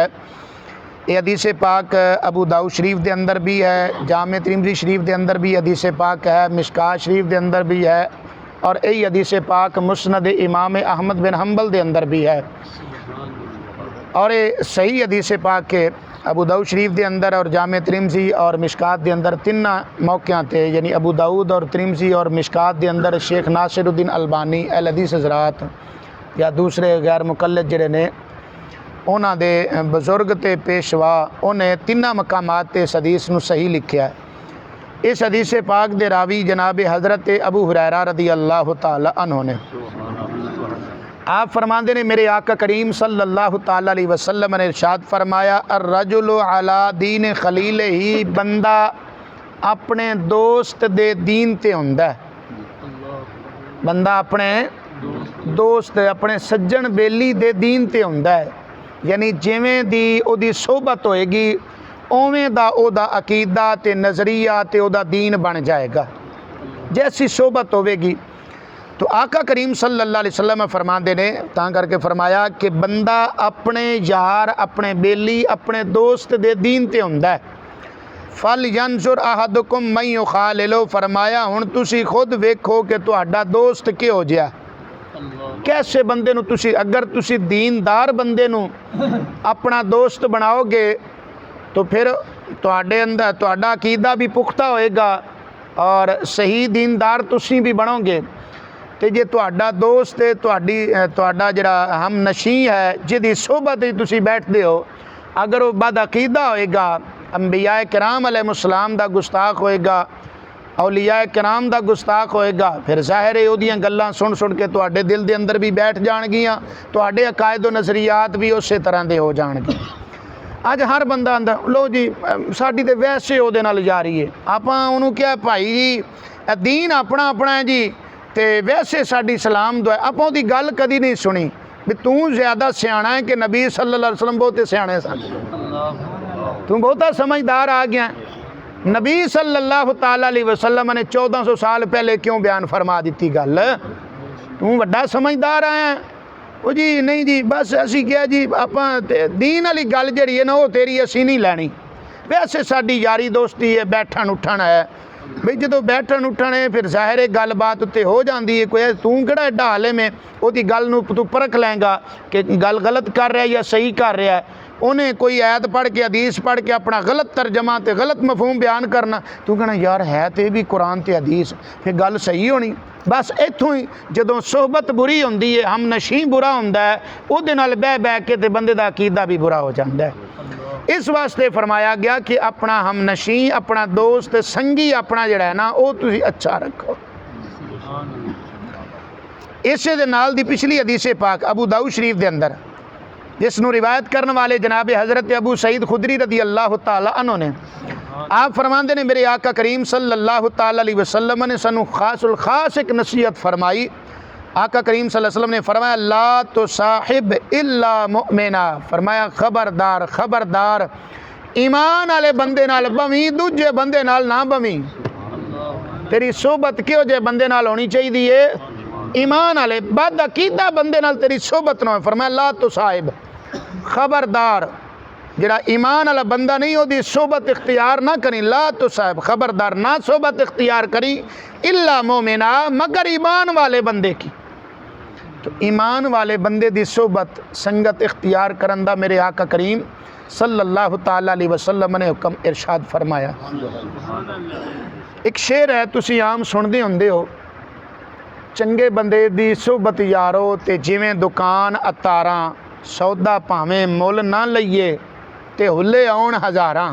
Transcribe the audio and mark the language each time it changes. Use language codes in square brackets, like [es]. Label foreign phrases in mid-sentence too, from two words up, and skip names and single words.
[ur] یہ حدیث پاک ابو داؤد شریف کے اندر بھی ہے، جامع ترمذی شریف کے اندر بھی حدیث پاک ہے، مشکوٰۃ شریف کے اندر بھی ہے، اور یہی حدیث پاک مسند امام احمد بن حنبل کے اندر بھی ہے. [pa] اور یہ صحیح حدیث پاک کے ابو داؤد شریف کے اندر اور جامع ترمذی اور مشکوٰۃ کے اندر تین موقعوں تھے، یعنی ابو داؤد اور ترمذی اور مشکوٰۃ کے اندر شیخ ناصر الدین البانی اہل حدیث حضرات یا دوسرے غیر مقلد جیہڑے نے انہاں دے بزرگ تے پیشوا انہیں تناں مقامات تے اس حدیث نوں صحیح لکھیا ہے. اس حدیث پاک دے راوی جناب حضرت ابو ہریرہ [ar] رضي الله تعالى عنه [pa] نے آپ فرماتے نے میرے آقا کریم [ar] صلى الله تعالى عليه وسلم [pa] نے ارشاد فرمایا [ar] الرجل على دين خليله. [pa] بندہ اپنے دوست دے دین تے ہندا ہے. بندہ اپنے دوست اپنے سجن بیلی دے دین تے ہندا ہے، یعنی جویں دی اوہدی صحبت ہوئے گی اویں دا اوہدا عقیدہ تے نظریہ تے اوہدا دین بن جائے گا. جیسی صحبت ہووے گی تو آقا کریم [ar] صلى الله عليه وسلم [pa] فرماتے نے تاں کرکے فرمایا کہ بندہ اپنے یار اپنے بیلی اپنے دوست دے دین تے ہندا ہے. [ar] فلينظر أحدكم من يخالل. [pa] فرمایا ہن تسی خود ویکھو کہ تہاڈا دوست کیہو جیہا، کیسے بندے نوں تسی اگر تسی دیندار بندے نوں اپنا دوست بناؤ گے تو فیر تہاڈے اندر تہاڈا عقیدہ بھی پختہ ہوئے گا اور صحیح دیندار تسی بھی بنو گے. تو جے تہاڈا دوست ہے تہاڈا جیہڑا ہم نشیں ہے جیہدی صحبت ہی تسی بیٹھدے ہو، اگر وہ بد عقیدہ ہوئے گا، انبیاء کرام علیہم السلام دا گستاخ ہوئے گا، اولیاء کرام دا گستاخ ہوئے گا، فیر ظاہر ہے اوہدیاں گلاں سن سن کے تہاڈے دل دے اندر بھی بیٹھ جانگیاں، تہاڈے عقائد و نظریات بھی اس طرح کے ہو جانگے. اج ہر بندہ آندا لو جی ساڈی تے ویسے اوہدے نال یاری ہے، آپاں اوہنوں کیا بھائی جی دین اپنا اپنا ہے جی تے ویسے ساڈی سلام دعا. آپاں اوہدی گل کدی نہیں سنی بھی تو زیادہ سیانا ہے کہ نبی [ar] صلى الله عليه وسلم [pa] بہتے سیانے سن، تو بہتا سمجھدار آ گیا. نبی [ar] صلى الله تعالى عليه وسلم [pa] نے 1400 سال پہلے کیوں بیان فرما دی گل، تو وڈا سمجھدار آیا. وہ جی نہیں جی بس اسی کیا جی آپاں دین والی گل جیہڑی ہے نا وہ تیری اسی نہیں لینی، ویسے ساڈی یاری دوستی ہے، بیٹھن اٹھن ہے بئی جو بیٹھن اٹھن ہے فیر ظاہر ہے گل بات اتے ہو جاتی ہے. کوئی تو کیہڑا ایڈا حالے میں اوہدی گل نوں تو پرکھ لینگا کہ گل غلط کر رہا ہے یا صحیح کر رہا ہے. انہیں کوئی آیت پڑھ کے حدیث پڑھ کے اپنا غلط ترجمہ تو غلط مفہوم بیان کرنا، تو کہنا یار ہے تو بھی قرآن تے حدیث، فیر گل صحیح ہونی. بس ایتھوں ہی جدوں صحبت بری ہوندی ہے، ہم نشیں برا ہوندا ہے، اوہدے نال بہہ بہہ کے تے بندے دا عقیدہ بھی برا ہو جاتا ہے. اس واسطے فرمایا گیا کہ اپنا ہم نشیں، اپنا دوست سنگی اپنا جیہڑا ہے نا وہ تسیں اچھا رکھو. اسے دے نال دی پچھلی حدیث پاک ابو داؤد شریف دے اندر جسنوں روایت کرنے والے جناب حضرت ابو سعید خدری [ar] رضي الله تعالى عنه [pa] نے، آپ فرماتے نے میرے آقا کریم [ar] صلى الله تعالى عليه وسلم [pa] نے سانوں خاص الخاص ایک نصیحت فرمائی. آقا کریم [ar] صلى الله عليه وسلم [pa] نے فرمایا [ar] لا تصاحب إلا مؤمنا, [pa] فرمایا خبردار خبردار ایمان والے بندے نال بہویں، دوجے بندے نال نا بہویں. تیری صحبت کیہو جے بندے نال ہونی چاہیے، ایمان والے بد عقیدہ بندے نال تیری صحبت نا ہو. فرمایا [ar] لا تصاحب, [pa] خبردار جیہڑا ایمان والا بندہ نہیں اوہدی صحبت اختیار نا کریں. [ar] لا تصاحب, [pa] خبردار نا صحبت اختیار کریں [ar] إلا مؤمنا, [pa] مگر ایمان والے بندے کی. تو ایمان والے بندے دی صحبت سنگت اختیار کرن دا میرے آقا کریم [ar] صلى الله تعالى عليه وسلم [pa] نے حکم ارشاد فرمایا. ایک شعر ہے تسی عام سندے ہندے ہو، چنگے بندے دی صحبت یارو تے جویں دکان عطاراں، سودا بھانویں مل نا لئیے تے ہلے آؤن ہزاراں.